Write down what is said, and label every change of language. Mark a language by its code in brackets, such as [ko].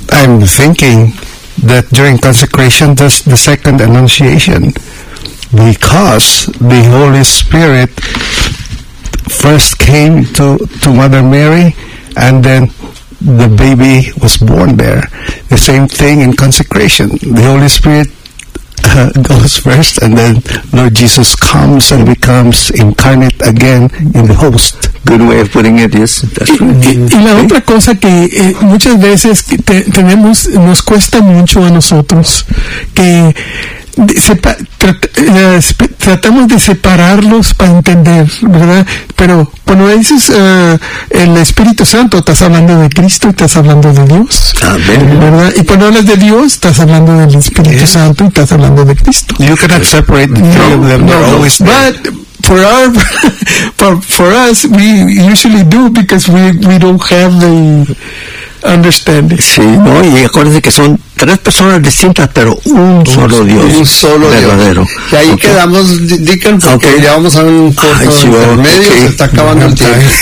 [en] I'm thinking that during consecration, that's the second annunciation, because the Holy Spirit first came to Mother Mary, and then the baby was born there. The same thing in consecration, the Holy Spirit goes first, and then Lord Jesus comes and becomes incarnate again in the host. Good way of putting it, yes. [es] Y la otra cosa que muchas veces tenemos, nos cuesta mucho a nosotros, que tratamos de separarlos para entender, ¿verdad? Pero cuando dices el Espíritu Santo, estás hablando de Cristo y estás hablando de Dios. Amén. ¿Verdad? Y cuando hablas de Dios, estás hablando del Espíritu yeah. Santo y estás hablando de Cristo. [en] You cannot separate the two of them. they're always there. But for our for us, we usually do because we don't have the understanding. [es] Sí, no, y acuérdense que son tres personas distintas, pero un solo Dios. Un solo verdadero. Dios. Y ahí okay. quedamos, Deacon, porque okay. ya vamos a un corto sí, intermedio okay. y se está acabando el tiempo.